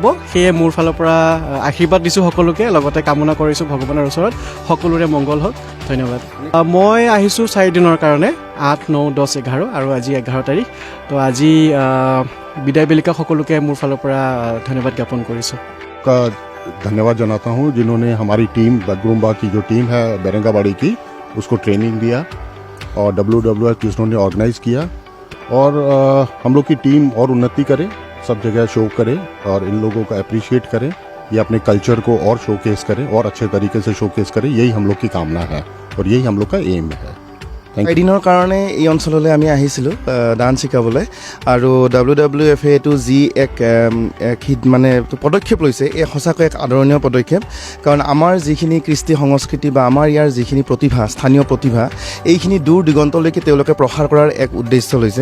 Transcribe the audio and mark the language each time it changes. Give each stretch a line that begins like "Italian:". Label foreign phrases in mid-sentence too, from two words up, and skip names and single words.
Assamese: সেয়ে মোৰ ফালৰ পৰা আশীৰ্বাদ দিছোঁ সকলোকে, লগতে কামনা কৰিছোঁ ভগৱানৰ ওচৰত সকলোৰে মংগল হওক। ধন্যবাদ। মই আহিছোঁ 4 দিনৰ কাৰণে, 8, 9, 10, 11 আৰু আজি 11 তাৰিখ। তো আজি বিদায় বেলিকা সকলোকে মোৰ ফালৰ পৰা ধন্যবাদ জ্ঞাপন কৰিছোঁ।
Hindi: धन्यवाद जनाता हूँ जिन्होंने हमारी टीम बगरुम्बा की जो टीम है बेरंगाबाड़ी की, उसको ट्रेनिंग दिया और WWF जिन्होंने ऑर्गेनाइज किया, और हम लोग की टीम और उन्नति करे, सब जगह शो करे और इन लोगों को अप्रिशिएट करें, ये अपने कल्चर को और शोकेस करें और अच्छे तरीके से शोकेस करें, यही हम लोग की कामना है और यही हम लोग का एम है।
Assamese: এদিনৰ কাৰণে এই অঞ্চললৈ আমি আহিছিলোঁ ডান্স শিকাবলৈ, আৰু WWF-এ এইটো যি এক মানে পদক্ষেপ লৈছে, এই সঁচাকৈ এক আদৰণীয় পদক্ষেপ। কাৰণ আমাৰ যিখিনি কৃষ্টি সংস্কৃতি বা আমাৰ ইয়াৰ যিখিনি প্ৰতিভা, স্থানীয় প্ৰতিভা, এইখিনি দূৰ দিগন্তলৈকে তেওঁলোকে প্ৰসাৰ কৰাৰ এক উদ্দেশ্য লৈছে।